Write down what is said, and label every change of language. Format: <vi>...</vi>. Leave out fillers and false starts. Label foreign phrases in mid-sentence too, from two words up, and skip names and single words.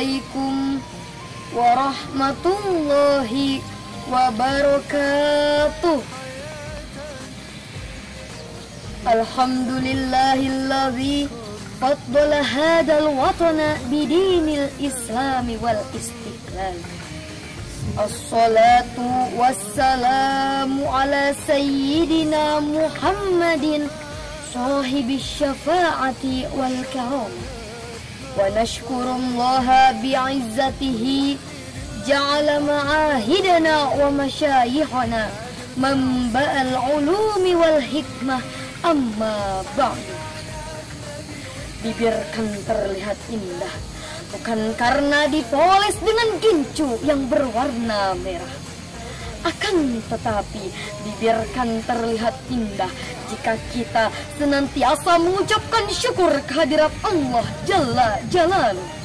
<ar>السلام عليكم ورحمة الله وبركاته. الحمد لله الذي فضل هذا الوطن بدين الإسلام والاستقلال. الصلاة والسلام على سيدنا محمد صاحب الشفاعة والكرامة. ونشكر الله بعزته جعل معاهدنا ومشايخنا منبع العلوم والحكمة، أما بعد.</ar> <id>Bibir kan terlihat indah bukan karena dipoles dengan gincu yang berwarna merah. Akan tetapi bibir kan terlihat indah jika kita senantiasa mengucapkan syukur kehadirat Allah</id> <ar>جل جلاله.</ar>